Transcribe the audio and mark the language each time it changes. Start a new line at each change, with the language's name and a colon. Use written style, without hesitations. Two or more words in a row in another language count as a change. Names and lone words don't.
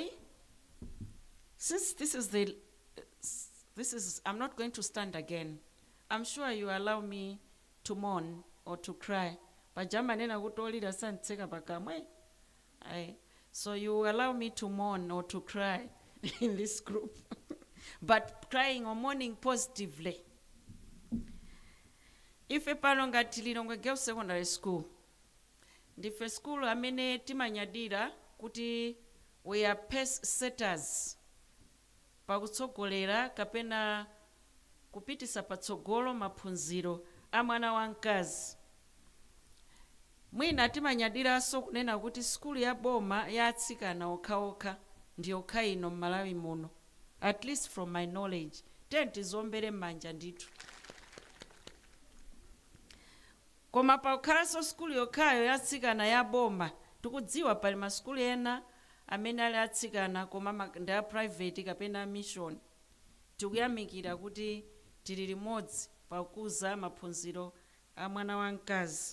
English: Since I'm not going to stand again. I'm sure you allow me to mourn or to cry. So you allow me to mourn or to cry in this group. But crying or mourning positively.
Nyanja: Ife pano ngati Lilongwe Girls Secondary School. Ndife school amene timanyadira kuti
English: we are pace setters.
Nyanja: Pakutsogolera kapena kupitisa patsogolo maphunziro a mwana wamkazi. Mwina timanyadiranso kunena kuti skulu ya boma ya atsikana okhaokha ndi okha ino m'Malawi muno.
English: At least from my knowledge.
Nyanja: Tizombere m'manja ndithu. Koma pakhalanso skulu yokhayo ya atsikana ya boma. Tikudziwa pali maskulu ena amene ali atsikana koma ndi a private kapena mission. Tikuyamikira kuti tili limodzi pakuza maphunziro a mwana wamkazi.